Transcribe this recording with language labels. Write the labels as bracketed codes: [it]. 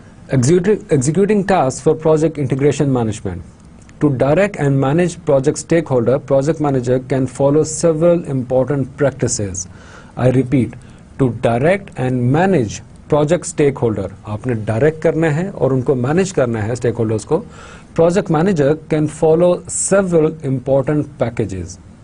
[en] Executing tasks for project integration management. To direct and manage project stakeholder, project manager can follow several important practices. I repeat, to direct and manage project stakeholder, [ur] آپ نے direct کرنا ہے اور ان کو manage کرنا ہے stack holders کو. [en] Project manager can follow several important practices.